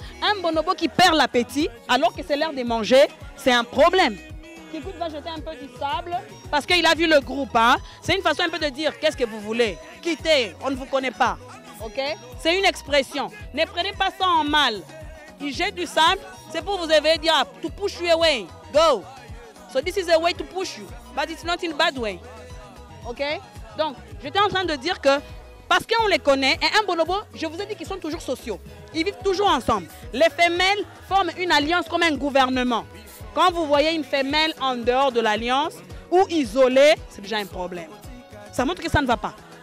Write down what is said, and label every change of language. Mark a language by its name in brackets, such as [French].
[French] Un bonobo qui perd l'appétit alors que c'est l'heure de manger, c'est un problème. Kikout va jeter un peu du sable parce qu'il a vu le groupe. Hein. C'est une façon un peu de dire qu'est-ce que vous voulez. Quittez, on ne vous connaît pas. Okay? C'est une expression. Ne prenez pas ça en mal. Il jette du sable, c'est pour vous éveiller, dire [English] to push you away. Go. So this is a way to push you, but it's not in a bad way. Ok? [French] Donc, j'étais en train de dire que parce qu'on les connaît, et un bonobo, je vous ai dit qu'ils sont toujours sociaux. Ils vivent toujours ensemble. Les femelles forment une alliance comme un gouvernement. Quand vous voyez une femelle en dehors de l'alliance ou isolée, c'est déjà un problème. Ça montre que ça ne va pas.